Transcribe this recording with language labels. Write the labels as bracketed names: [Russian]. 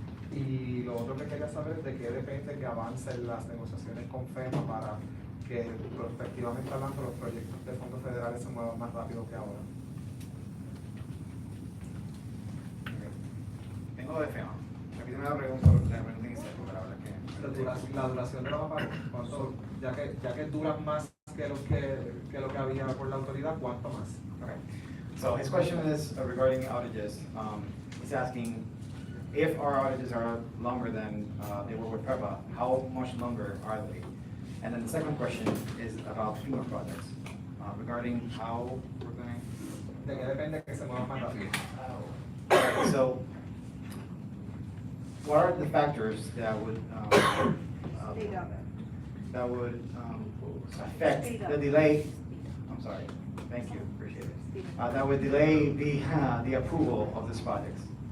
[Spanish] Y lo otro que quería saber es de qué depende que avancen las negociaciones con FEMA para que, prospectivamente hablando, los proyectos de fondos federales se muevan más rápido que ahora. Tengo de FEMA. Repíteme la pregunta porque la verdad que... La duración de los apagones, ya que duran más que lo que había por la autoridad, ¿cuánto más? [English] Okay. So his question is regarding outages. He's asking if our outages are longer than they were with PREPA, how much longer are they? And then the second question is about FEMA projects, regarding how we're going [Spanish] ¿De qué depende que se muevan más rápido? [English] So, what are the factors that would affect the delay? I'm sorry. Thank you. Appreciate it. That would delay the approval of these projects.